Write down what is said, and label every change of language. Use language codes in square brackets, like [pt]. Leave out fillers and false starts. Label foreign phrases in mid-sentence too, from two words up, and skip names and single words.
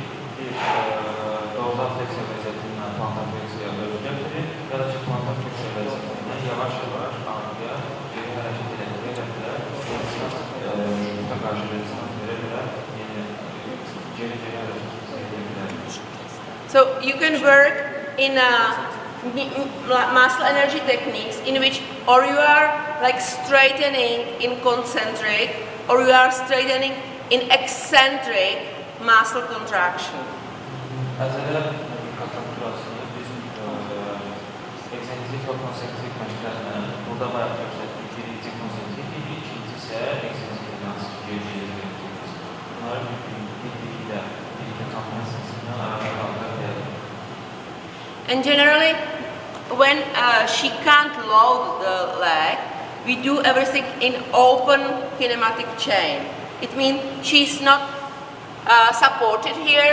[az] Bir, doğrudan fleksiya vəziyyətindən plantar fleksiya özgərdir, ya da ki, plantar fleksiya vəziyyətindən yavaş-yavaş ağrıya geri hərəkət edə-edə şuta qarşı rezistans verə-verə geri hərəkət edə-edə. [en] So you can work in muscle energy techniques in which or you are like straightening in concentric or you are straightening in eccentric muscle contraction. [az] Əzələlər kontraktürasını biz eksentrik və konsentrik məşqlərlə burada bayaq göstərdik. Birinci konsentrik, ikinci isə eksentrik geri-geri. Bunları bir-birlə [en] And generally, when she can't load the leg, we do everything in open kinematic chain. It means she's not supported here.